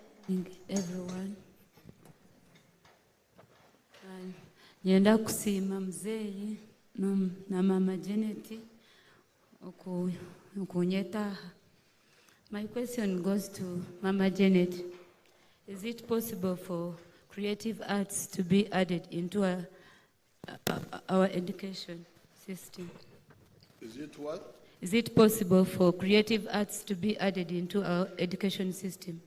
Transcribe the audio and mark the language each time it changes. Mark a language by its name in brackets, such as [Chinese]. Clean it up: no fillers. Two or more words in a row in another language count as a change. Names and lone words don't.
[English] everyone. [Nyankole] Nyenda kusiima mzeyi na mama Janet okunyetaha. [English] My question goes to Mama Janet. Is it possible for creative arts to be added into our education system? Is it what? Is it possible for creative arts to be added into our education system?